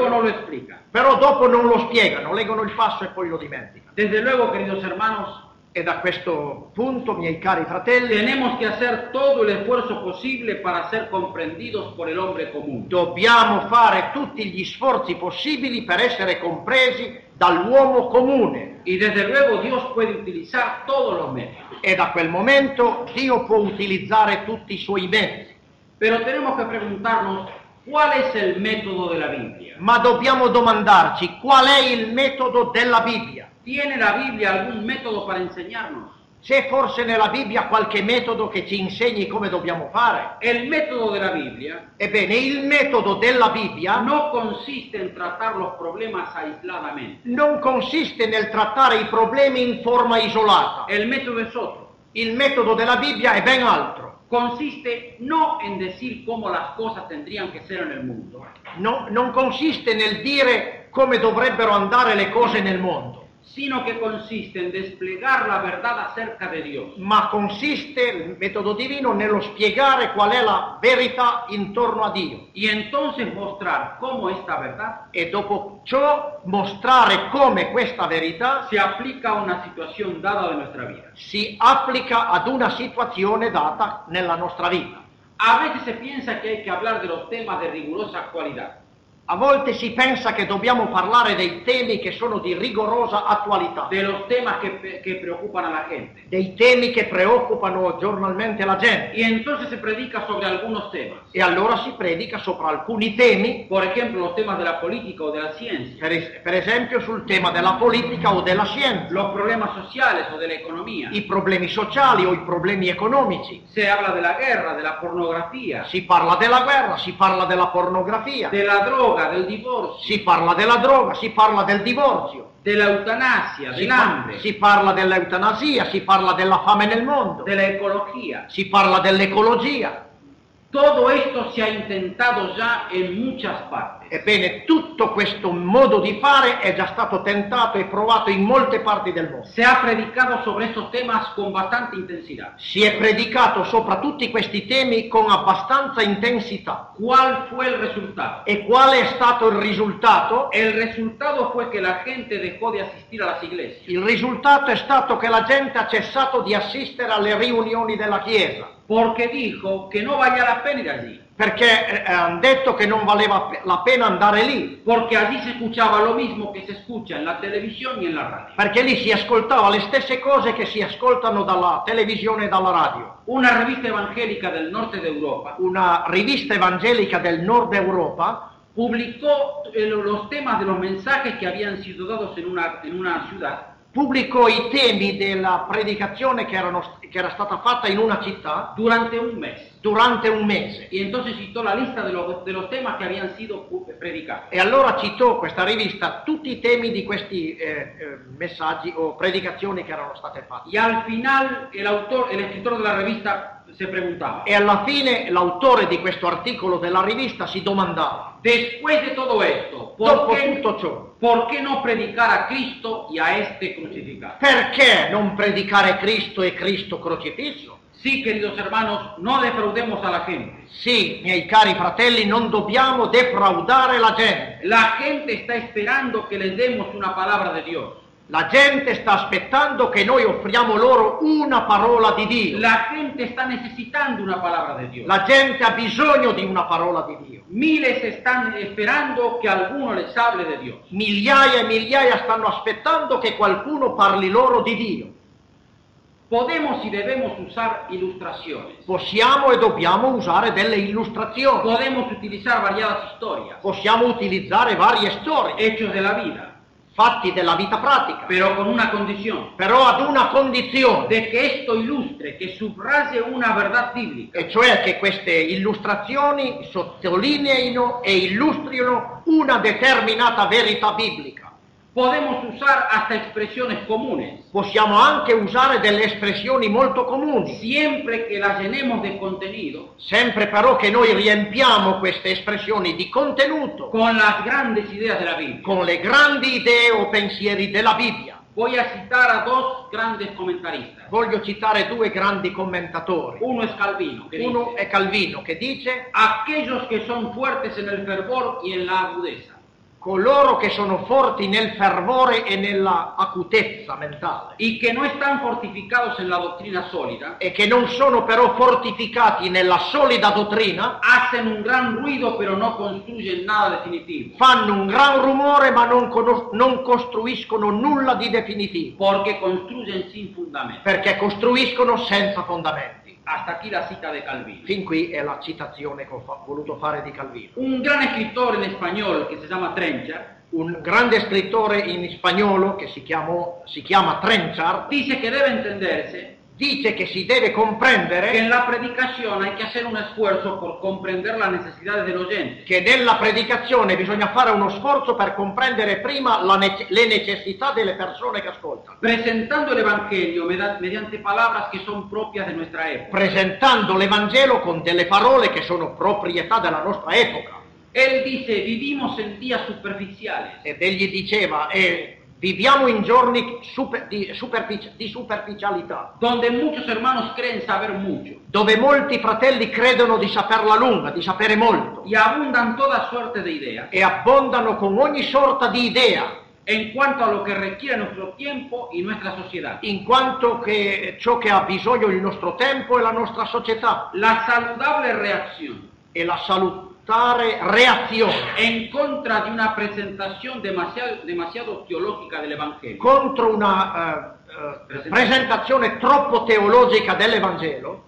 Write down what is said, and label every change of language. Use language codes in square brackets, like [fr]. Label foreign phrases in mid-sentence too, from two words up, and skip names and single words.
[es] luego no lo explican. [it] però dopo non lo spiegano, leggono il passo e poi lo dimenticano. [es] Desde luego, queridos hermanos, [it] E da questo punto, miei cari fratelli, [es] tenemos que hacer todo el esfuerzo posible para ser comprendidos por el hombre común. [it] dobbiamo fare tutti gli sforzi possibili per essere compresi dall'uomo comune. [es] Y desde luego Dios puede utilizar todos los medios. [it] E da quel momento Dio può utilizzare tutti i suoi mezzi. [es] Pero tenemos que preguntarnos, ¿cuál es el método de la Biblia? [it] Ma dobbiamo domandarci qual è il metodo della Bibbia. [es] ¿Tiene la Biblia algún método para enseñarnos? [it] C'è forse nella Bibbia qualche metodo che ci insegni come dobbiamo fare? [es] El método de la Biblia [it] Ebbene, il metodo della Bibbia [es] no consiste en tratar los problemas aisladamente. [it] non consiste nel trattare i problemi in forma isolata. [es] El método es otro. [it] Il metodo della Bibbia è ben altro. [es] Consiste no en decir cómo las cosas tendrían que ser en el mundo, [it] Non consiste nel dire come dovrebbero andare le cose nel mondo, [es] sino que consiste en desplegar la verdad acerca de Dios. [it] ma consiste, il metodo divino, nello spiegare qual è la verità intorno a Dio. [es] Y entonces mostrar cómo esta verdad [it] E dopo ciò mostrare come questa verità [es] se aplica a una situación dada de nuestra vida. [it] si applica ad una situazione data nella nostra vita. [es] A veces se piensa que hay que hablar de los temas de rigurosa actualidad. [it] A volte si pensa che dobbiamo parlare dei temi che sono di rigorosa attualità, [es] De los temas que preocupan a la gente. [it] dei temi che preoccupano giornalmente la gente. [es] Y entonces se predica sobre algunos temas. [it] E allora si predica sopra alcuni temi, [es] Por ejemplo, los temas de la política o de la ciencia, [it] per esempio sul tema della politica o della scienza, [es] los problemas sociales o de la economía. [it] i problemi sociali o i problemi economici. [es] Se habla de la guerra, de la pornografía, [it] Si parla della guerra, si parla della pornografia, [es] de la droga, del divorcio, [it] si parla della droga, si parla del divorzio, [es] de la eutanasia, del hambre, [it] si parla dell'eutanasia, si parla della fame nel mondo, [es] de la ecología. [it] si parla dell'ecologia. [es] Todo esto se ha intentado ya en muchas partes. [it] Ebbene, tutto questo modo di fare è già stato tentato e provato in molte parti del mondo. [es] Se ha predicado sobre estos temas con bastante intensidad. [it] Si è predicato sopra tutti questi temi con abbastanza intensità. [es] ¿Cuál fue el resultado? [it] E qual è stato il risultato? [es] El resultado fue que la gente dejó de asistir a las iglesias. [it] Il risultato è stato che la gente ha cessato di assistere alle riunioni della Chiesa, [es] Porque dijo que no valía la pena ir allí. [it] perché hanno detto che non valeva la pena andare lì, [es] Porque allí se escuchaba lo mismo que se escucha en la televisión y en la radio. [it] perché lì si ascoltava le stesse cose che si ascoltano dalla televisione e dalla radio. [es] Una revista evangélica del norte de Europa [it] Una rivista evangelica del nord Europa [es] publicó los temas de los mensajes que habían sido dados en una ciudad [it] pubblicò i temi della predicazione che era stata fatta in una città [es] durante un mes. [it] durante un mese. [es] Y entonces citó la lista de los temas que habían sido predicados. [it] E allora citò questa rivista tutti i temi di questi messaggi o predicazioni che erano state fatte. [es] Y al final el escritor de la revista se preguntaba, [it] E alla fine l'autore di questo articolo della rivista si domandava, [es] después de todo esto, [it] dopo tutto ciò, [es] ¿por qué no predicar a Cristo y a este crucificado? [it] perché non predicare Cristo e Cristo crocifisso? [es] Sí, queridos hermanos, no defraudemos a la gente. [it] Sì, miei cari fratelli, non dobbiamo defraudare la gente. [es] La gente está esperando que les demos una palabra de Dios. [it] La gente sta aspettando che noi offriamo loro una parola di Dio. [es] La gente está necesitando una palabra de Dios. [it] La gente ha bisogno di una parola di Dio. [es] Miles están esperando que alguno les hable de Dios. [it] Migliaia e migliaia stanno aspettando che qualcuno parli loro di Dio. [es] Podemos y debemos usar ilustraciones. [it] Possiamo e dobbiamo usare delle illustrazioni. [es] Podemos utilizar variadas historias, [it] Possiamo utilizzare varie storie, [es] hechos de la vida, [it] fatti della vita pratica, [es] pero con una condición, [it] però ad una condizione, [es] de que esto ilustre, que subraye una verdad bíblica. [it] e cioè che queste illustrazioni sottolineino e illustrino una determinata verità biblica. [es] Podemos usar hasta expresiones comunes. [it] Possiamo anche usare delle espressioni molto comuni, [es] Siempre que las llenemos de contenido, [it] sempre però che noi riempiamo queste espressioni di contenuto [es] con las grandes ideas de la Biblia. [it] con le grandi idee o pensieri della Bibbia. [es] Voy a citar a dos grandes comentaristas. [it] Voglio citare due grandi commentatori. [es] Uno es Calvino, que [it] Uno [es] dice: [it] è Calvino, che dice: [es] aquellos que son fuertes en el fervor y en la agudeza. [it] coloro che sono forti nel fervore e nella acutezza mentale [es] Y que no están fortificados en la doctrina sólida, [it] e che non sono però fortificati nella solida dottrina, [es] hacen un gran ruido pero no construyen nada definitivo. [it] fanno un gran rumore ma non costruiscono nulla di definitivo, [es] Porque construyen sin fundamento. [it] perché costruiscono senza fondamenti. [es] Hasta aquí la cita de Calvino. [it] Fin qui è la citazione che ho voluto fare di Calvino. [es] Un gran escritor en español que se llama Trenchard [it] Un grande scrittore in spagnolo che si chiama Trenchard [es] dice que debe entenderse [it] dice che si deve [es] que [it] comprendere [es] en la predicación hay que hacer un esfuerzo por comprender las necesidades del oyente. [it] che nella predicazione bisogna fare uno sforzo per comprendere prima le necessità delle persone che ascoltano, [es] Presentando el Evangelio mediante palabras que son propias de nuestra época. [it] presentando l'Evangelo con delle parole che sono proprietà della nostra epoca. [es] Él dice: vivimos en días superficiales, [it] Ed egli diceva, viviamo in giorni di superficialità, [es] donde muchos hermanos creen saber mucho [it] dove molti fratelli credono di saperla lunga, di sapere molto, [es] y abundan toda suerte de ideas [it] e abbondano con ogni sorta di idea, [es] en cuanto a lo que requiere nuestro tiempo y nuestra sociedad. [it] in quanto che ciò che ha bisogno il nostro tempo e la nostra società, [es] La saludable reacción [it] e la salutare reazione [es] en contra de una presentación demasiado teológica del Evangelio [it] contro una presentazione troppo teologica dell'Evangelo